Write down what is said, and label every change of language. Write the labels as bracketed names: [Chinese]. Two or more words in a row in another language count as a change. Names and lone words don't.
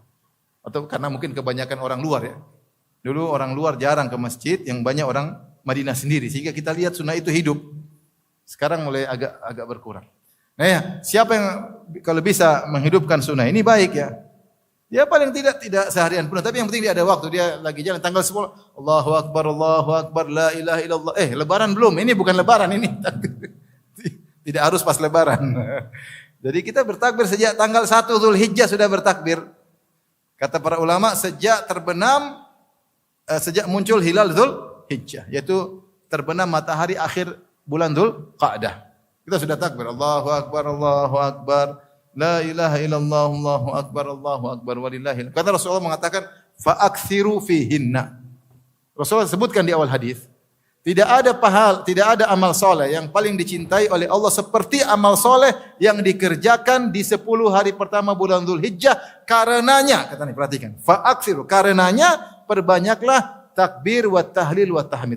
[Indonesian] Atau karena mungkin kebanyakan orang luar ya. Dulu orang luar jarang ke masjid, yang banyak orang Madinah sendiri. Sehingga kita lihat sunnah itu hidup. Sekarang mulai agak berkurang. Nah ya, siapa yang kalau bisa menghidupkan sunnah ini baik ya. Ya paling tidak seharian pun, tapi yang penting dia ada waktu, dia lagi jalan tanggal 10, [Arabic] الله أكبر لا إله إلا الله. [Indonesian] Lebaran belum? Ini bukan lebaran ini. Tidak harus pas lebaran. Jadi kita bertakbir sejak tanggal 1 Dzulhijjah sudah bertakbir. Kata para ulama sejak terbenam sejak muncul hilal Dzulhijjah, yaitu terbenam matahari akhir bulan Dzulqa'dah. Kita sudah takbir, [Arabic] الله أكبر الله أكبر لا إله إلا الله الله أكبر ولله. [Indonesian] Kata Rasulullah mengatakan, [Arabic] فأكثروا فيهن. [Indonesian] Rasulullah sebutkan di awal hadis, tidak ada amal soleh yang paling dicintai oleh Allah seperti amal soleh yang dikerjakan di 10 hari pertama bulan Dzulhijjah. Karenanya, kata nih, perhatikan, fa'aksiru, karenanya perbanyaklah [Arabic] تكبير وتهليل وتحميد.